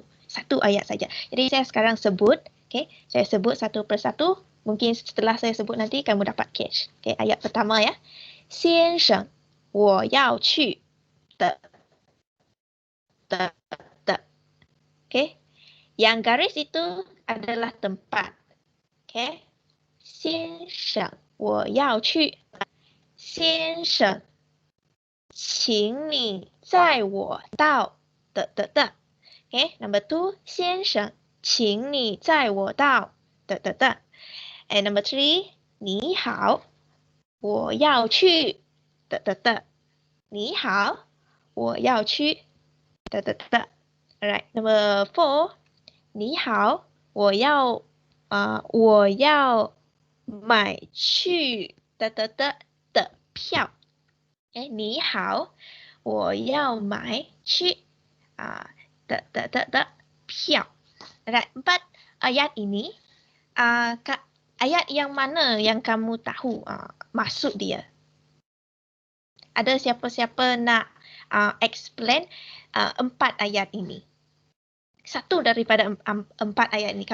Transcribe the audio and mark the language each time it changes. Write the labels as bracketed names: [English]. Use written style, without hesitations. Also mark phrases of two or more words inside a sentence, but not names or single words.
[Malay] Satu ayat saja. Jadi saya sekarang sebut, okay, saya sebut satu persatu. Mungkin setelah saya sebut nanti kamu dapat catch. Okay, ayat pertama ya. [Chinese] 先生，我要去的。Okay. [Malay] Yang garis itu adalah tempat. [Chinese] Okay. 先生，我要去。先生，请你载我到的。Okay. [English] Number 2, [Chinese] 先生，请你载我到的。 [English] And number 3, [Chinese] 你好，我要去的。你好，我要去的。 [English] Alright, number 4, [Chinese] 你好，我要买去的票。你好，我要买去的票。Alright, [Malay] 4 ayat ini. Ayat yang mana yang kamu tahu maksud dia? Ada siapa-siapa nak explain 4 ayat ini? Satu daripada 4 ayat ini.